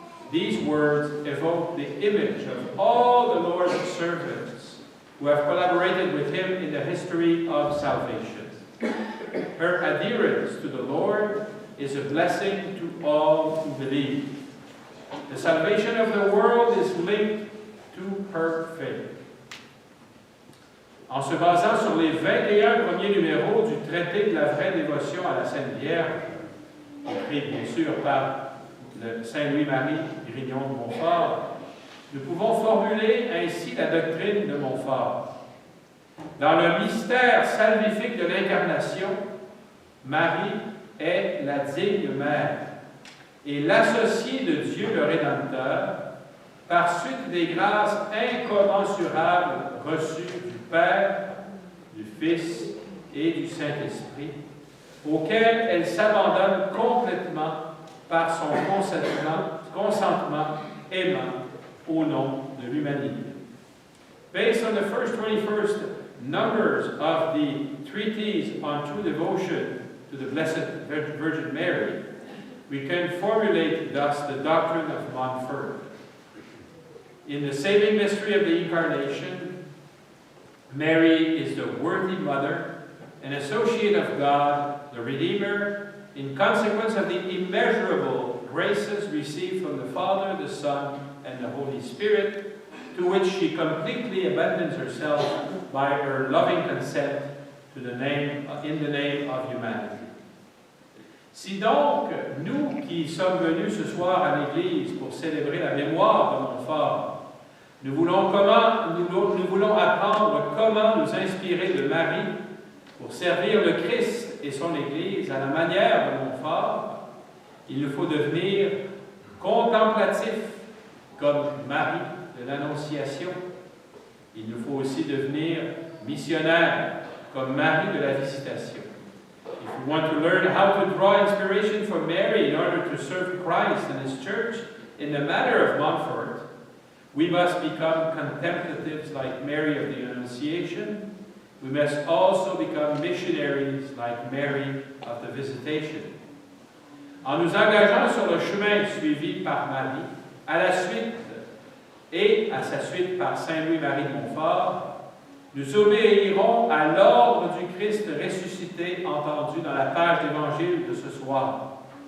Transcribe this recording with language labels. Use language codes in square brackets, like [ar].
[en] These words evoke the image of all the Lord's servants who have collaborated with him in the history of salvation. Her adherence to the Lord is a blessing to all who believe. The salvation of the world is linked to her faith. [fr] En se basant sur les 21 premiers numéros du traité de la vraie dévotion à la Sainte Vierge, écrit bien sûr par le Saint Louis-Marie Grignon de Montfort, nous pouvons formuler ainsi la doctrine de Montfort. Dans le mystère salvifique de l'incarnation, Marie est la digne mère et l'associée de Dieu le Rédempteur par suite des grâces incommensurables reçues du Père, du Fils et du Saint-Esprit, auxquels elle s'abandonne complètement par son consentement aimant au nom de l'humanité. [en] Based on the first 21st numbers of the treatise on true devotion to the Blessed Virgin Mary, we can formulate thus the doctrine of Montfort. In the saving mystery of the Incarnation, Mary is the worthy mother, an associate of God, the Redeemer, in consequence of the immeasurable graces received from the Father, the Son, and the Holy Spirit, to which she completely abandons herself by her loving consent in the name of humanity. [fr] Si donc, nous qui sommes venus ce soir à l'Église pour célébrer la mémoire de Montfort, Nous voulons apprendre comment nous inspirer de Marie pour servir le Christ et son Église à la manière de Montfort. Il nous faut devenir contemplatifs comme Marie de l'Annonciation. Il nous faut aussi devenir missionnaires comme Marie de la Visitation. [en] If we want to learn how to draw inspiration from Mary in order to serve Christ and His Church in the manner of Montfort, we must become contemplatives like Mary of the Annunciation. We must also become missionaries like Mary of the Visitation. [fr] En nous engageant sur le chemin suivi par Marie, à la suite et à sa suite par Saint Louis-Marie de Montfort, nous obéirons à l'ordre du Christ ressuscité entendu dans la page d'Évangile de ce soir.